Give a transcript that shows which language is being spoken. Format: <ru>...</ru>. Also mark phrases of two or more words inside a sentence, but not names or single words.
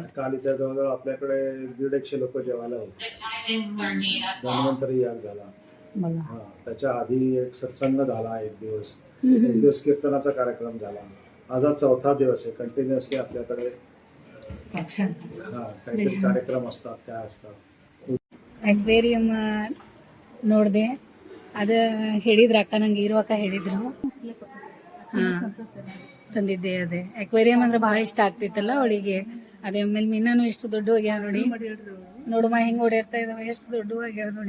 <mr>काल इथे जवळजवळ आपल्याकडे 150 लोक जेवायला होते. धन्वंतरी याग झाला. बघा. हा, त्याच्या आधी एक सत्संग झाला. एक दिवस कीर्तनाचा कार्यक्रम झाला. आजचा 4था दिवस आहे. कंटिन्युअसली आपल्याकडे काहीतरी कार्यक्रम असतात, काय असतात.</mr> <kn>ಅಕ್ವೇರಿಯಂ ನೋಡಿದೆ. ಅದು ಹೇಳಿದ್ರು ಅಕ್ಕ, ನಂಗೆ ಇರುವಕ್ಕ ಹೇಳಿದ್ರು. ಹಾಂ, ತಂದಿದ್ದೆ. ಅದೇ ಅಕ್ವೇರಿಯಂ ಅಂದ್ರೆ ಭಾಳ ಇಷ್ಟ ಆಗ್ತಿತ್ತಲ್ಲ ಅವಳಿಗೆ. ಅದೇ ಆಮೇಲೆ ಮೀನಾನು ಎಷ್ಟು ದೊಡ್ಡ ಆಗ್ಯಾವ ನೋಡಿ. ನೋಡುಮ ಹೆಂಗೆ ಓಡಾಡ್ತಾ ಇದಾವೆ, ಎಷ್ಟು ದೊಡ್ಡ ಆಗ್ಯಾವ ನೋಡಿ.</kn>